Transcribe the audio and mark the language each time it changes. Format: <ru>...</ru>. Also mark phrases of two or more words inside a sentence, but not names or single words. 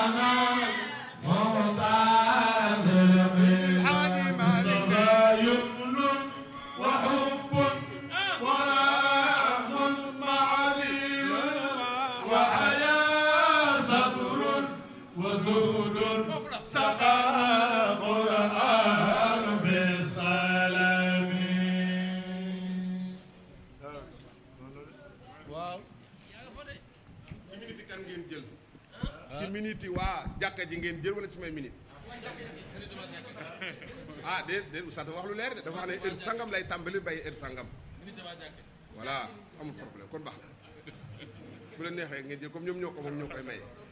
<ar>معتاد في المصطفى يمن وحب ورحم معدل وحياة صبر وزهد سقى قرآن بالسلام.</ar> <wo>waaw ci minute kan ngeen jël ci minute waa jàkka ji ngeen jël wala ci may minute ah déet oustaz dafa wax lu leer de dafa wax ne heure sangam lay tàmbali bàyyi heure sangam voilà amul problème kon baax na bu leen neexee ngeen jël comme ñoom ñoo ko moom ñoo koy maye.</wo>